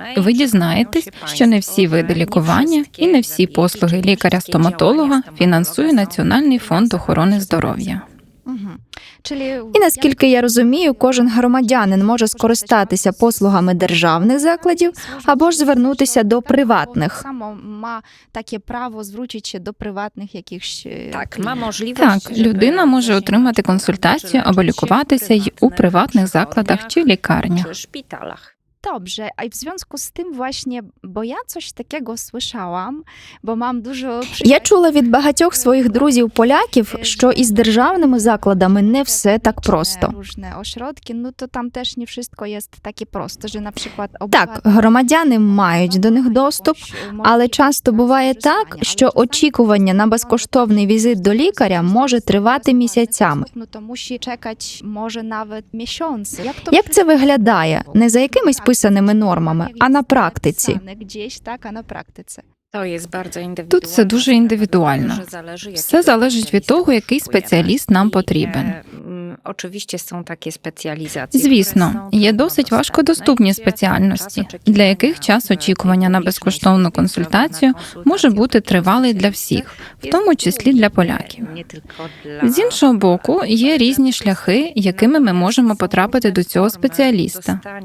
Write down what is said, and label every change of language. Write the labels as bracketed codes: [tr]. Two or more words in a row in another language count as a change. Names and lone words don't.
[uk] Ви дізнаєтесь, що не всі види лікування і не всі послуги лікаря-стоматолога фінансує Національний фонд охорони здоров'я. І наскільки я розумію, кожен громадянин може скористатися послугами державних закладів або ж звернутися до приватних. Таке право звручити до приватних якихось. Так, [pl] ma możliwość, [uk] Так, людина може отримати консультацію або лікуватися й у приватних закладах чи лікарнях. [pl] czy szpitalach. Dobrze, a i w związku z tym właśnie, bo ja coś takiego słyszałam, bo mam dużo [uk] Я чула від багатьох своїх друзів-поляків, що із державними закладами не все так просто. [pl] Różne ośrodki, no to tam też nie wszystko jest takie proste, że na przykład [uk] Так, громадяни мають до них доступ, але часто буває так, що очікування на безкоштовний візит до лікаря може тривати місяцями. [pl] no to musi czekać może nawet miesiące. [uk] Як це виглядає? Не за якимись писаними нормами, а на практиці. [pl] Gdzieś tak, a na praktyce. To jest bardzo indywidualne. [uk] Тут це дуже індивідуально. Дуже залежить, Все залежить від того, який спеціаліст нам потрібен. [pl] Oczywiście są takie specjalizacje. [uk] Звісно, є досить важкодоступні спеціальності, для яких час очікування на безкоштовну консультацію може бути тривалий для всіх, в тому числі для поляків. З іншого боку, є різні шляхи, якими ми можемо потрапити до цього спеціаліста.